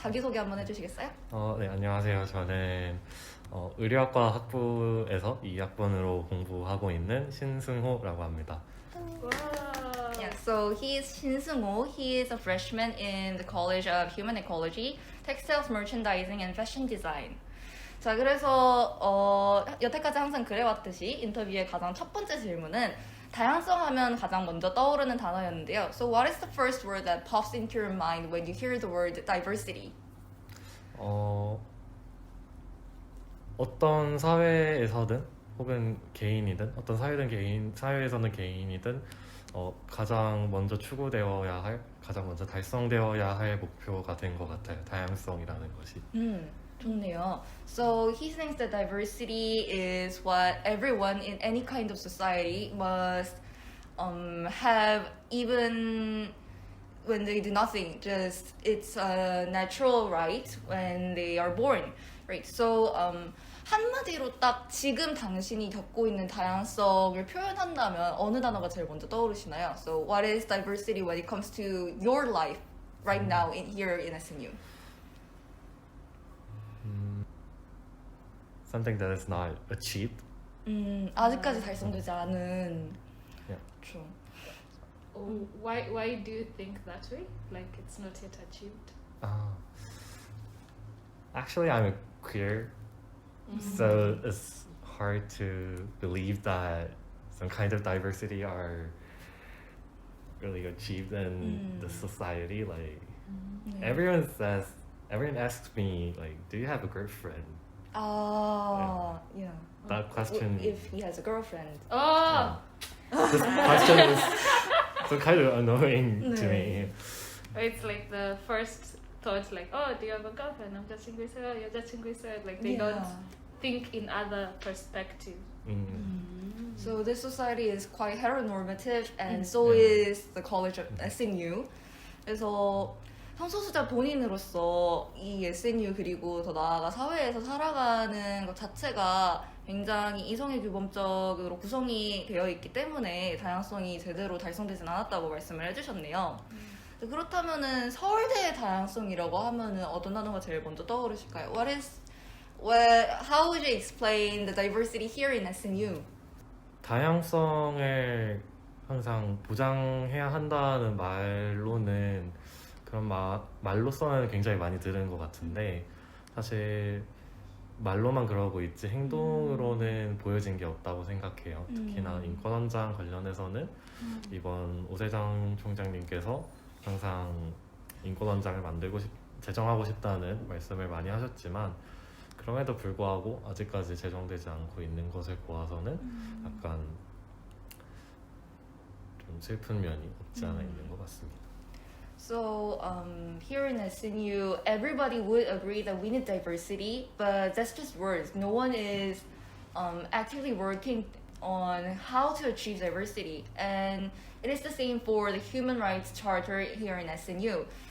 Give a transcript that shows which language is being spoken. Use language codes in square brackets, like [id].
[ko] 자기소개 한번 해주시겠어요? 네, 안녕하세요. 저는 의료학과 학부에서 2학번으로 공부하고 있는 신승호라고 합니다. [en] Wow. Yeah, so he is Shin Seungho. He is a freshman in the College of Human Ecology, Textiles Merchandising and Fashion Design. [ko] 자, 그래서 여태까지 항상 그래왔듯이 인터뷰의 가장 첫 번째 질문은 다양성 하면 가장 먼저 떠오르는 단어였는데요. [en] So what is the first word that pops into your mind when you hear the word diversity? [ko] 어떤 사회에서든 혹은 개인이든 어떤 사회에서는 개인이든 가장 먼저 추구되어야 할, 가장 먼저 달성되어야 할 목표가 된 것 같아요. 다양성이라는 것이. 좋네요. [en] So he thinks that diversity is what everyone in any kind of society must have, even when they do nothing. Just it's a natural right when they are born, right? [ko] So 한마디로 딱 지금 당신이 겪고 있는 다양성을 표현한다면 어느 단어가 제일 먼저 떠오르시나요? [en] So what is diversity when it comes to your life right now here in SNU? Something that is not achieved. [ko] 아직까지 달성되지 않은. [en] Yeah. [ko] 그렇죠. [en] Why do you think that way? Like it's not yet achieved? Actually, I'm queer, so it's hard to believe that some kind of diversity are really achieved in the society. Like everyone asks me, like, do you have a girlfriend? Yeah. That question. If he has a girlfriend. Oh, This question is so kind of annoying to me. it's like the first thought, like, oh, do you have a girlfriend? [ko] 남자친구 있어요, 여자친구 있어요. [en] Like they don't think in other perspective. So this society is quite heteronormative, and so is the College of SNU. [ko] 그래서 성소수자 본인으로서 이 SNU 그리고 더 나아가 사회에서 살아가는 것 자체가 굉장히 이성의 규범적으로 구성이 되어 있기 때문에 다양성이 제대로 달성되진 않았다고 말씀을 해주셨네요. 그렇다면은 서울대의 다양성이라고 하면은 어떤 단어가 제일 먼저 떠오르실까요? [en] How would you explain the diversity here in SNU? [ko] 다양성을 항상 보장해야 한다는 말로는 그런 말로서는 굉장히 많이 들은 것 같은데 사실 말로만 그러고 있지 행동으로는 보여진 게 없다고 생각해요. 특히나 인권원장 관련해서는 이번 오세장 총장님께서 항상 인권원장을 제정하고 싶다는 말씀을 많이 하셨지만 그럼에도 불구하고 아직까지 제정되지 않고 있는 것을 보아서는 약간 좀 슬픈 면이 없지 않아 있는 것 같습니다. [en] So here in SNU, everybody would agree that we need diversity, but that's just words. No one is actively working on how to achieve diversity, and it is the same for the Human Rights Charter here in SNU.